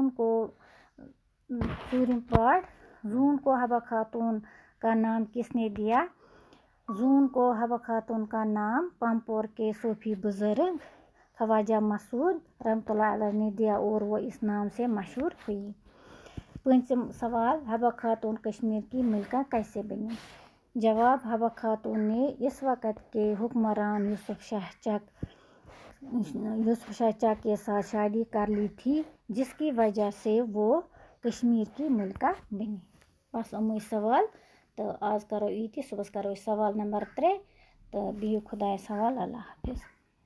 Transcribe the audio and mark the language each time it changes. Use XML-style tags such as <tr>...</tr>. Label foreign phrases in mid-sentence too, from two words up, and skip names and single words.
<ur>پارٹ زون کو حبہ خاتون کا نام کس نے دیا زون کو حبہ خاتون کا نام پامپور کے صوفی بزرگ خواجہ مسعود رحمۃ اللہ علیہ نے دیا اور وہ اس نام سے مشہور ہوئی 5 سوال حبہ خاتون کشمیر کی ملکہ کیسے بنی جواب حبہ خاتون نے اس وقت کے حکمران یوسف شاہ چک کے ساتھ شادی کر لی تھی جس کی وجہ سے وہ کشمیر کی ملکہ بنی</ur> <ks>بس یِمَے سوال تہٕ آز کرو ییٖتی صُبحس کرو أسۍ سوال نمبر 3 تہٕ بِہِو خۄدایَس حوال اللہ حافظ</ks>